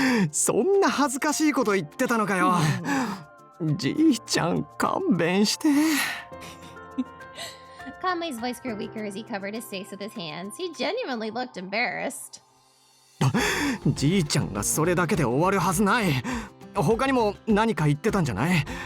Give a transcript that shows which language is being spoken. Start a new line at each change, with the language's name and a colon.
Japanese: そんな恥ずかしいこと言ってたのかよ。じいちゃん勘弁して。
English: Conley's voice grew weaker as he covered his face with his hands. He genuinely looked embarrassed.
Japanese: じいちゃんがそれだけで終わるはずない。他にも何か言ってたんじゃない？